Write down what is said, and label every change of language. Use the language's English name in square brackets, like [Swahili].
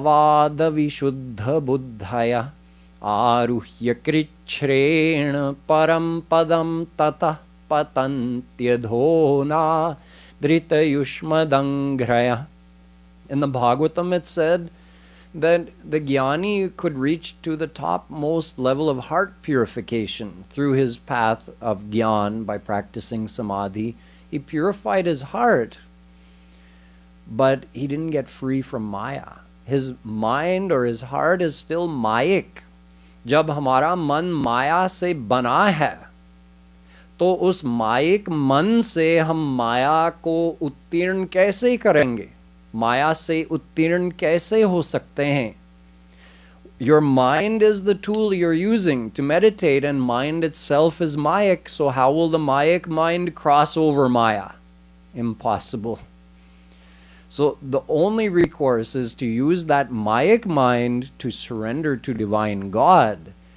[Sanskrit] त्वय्यस्तभावादविशुद्धबुद्धयः आरुह्य कृच्छ्रेण परं पदं ततः patantyaधोना dhritayushmadangraya. [English] In the Bhagavatam it said that the Jnani could reach to the topmost level of heart purification through his path of Jnana by practicing Samadhi. He purified his heart, but he didn't get free from Maya. His mind or his heart is still Mayic. [Hindi] जब हमारा मन माया से बना है तो उस mic मन से हम माया को उत्तीर्ण कैसे करेंगे? माया से उत्तीर्ण कैसे हो सकते हैं? [English] Your mind is the tool you're using to meditate, and mind itself is mayic. So how will the mayic mind cross over Maya? Impossible. So the only recourse is to use that mayic mind to surrender to divine God.